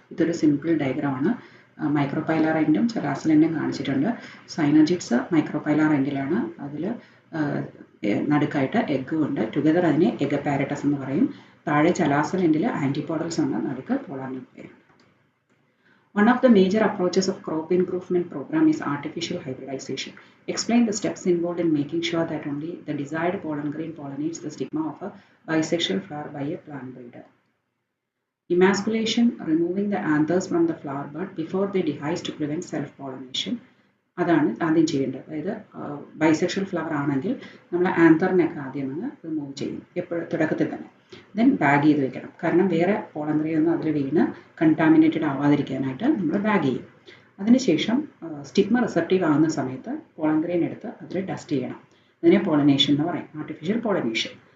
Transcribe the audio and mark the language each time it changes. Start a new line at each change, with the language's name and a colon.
Malayalam: ഇതൊരു simple ഡയഗ്രാമാണ്. Micropylar എൻഡും ചെലാസൽ എൻഡും കാണിച്ചിട്ടുണ്ട്. സൈനോജിറ്റ്സ് micropylar എൻഡിലാണ്. അതിൽ നടുക്കായിട്ട് എഗ്ഗും ഉണ്ട്. ടുഗദർ അതിനെ എഗ് പാരറ്റസ് എന്ന് പറയും. താഴെ ചെലാസൽ എൻഡിൽ ആൻറ്റിപോഡൽസ് ഉണ്ട്, നടുക്ക് polar nuclear.
English: One of the major approaches of crop improvement program is artificial hybridization. Explain the steps involved in making sure that only the desired pollen grain pollinates the stigma of a bisexual flower by a plant breeder. Emasculation, removing the anthers from the flower bud before they dehisce to prevent self-pollination.
Malayalam: അതാണ് ആദ്യം ചെയ്യേണ്ടത്. അതായത് bisexual flower ആണെങ്കിൽ നമ്മൾ ആന്തറിനെയൊക്കെ ആദ്യം ഒന്ന് remove ചെയ്യും, എപ്പോഴും തുടക്കത്തിൽ തന്നെ. ദെൻ ബാഗ് ചെയ്ത് വെക്കണം. കാരണം വേറെ പോളൻ ഗ്രെയിൻ ഒന്നും അതിൽ വീണ് കണ്ടാമിനേറ്റഡ് ആവാതിരിക്കാനായിട്ട് നമ്മൾ ബാഗ് ചെയ്യും. അതിനുശേഷം സ്റ്റിഗ്മ റിസപ്റ്റീവ് ആകുന്ന സമയത്ത് പോളൻ ഗ്രെയിൻ എടുത്ത് അതിൽ ഡസ്റ്റ് ചെയ്യണം. അതിനെ പോളിനേഷൻ എന്ന് പറയും, ആർട്ടിഫിഷ്യൽ പോളിനേഷൻ.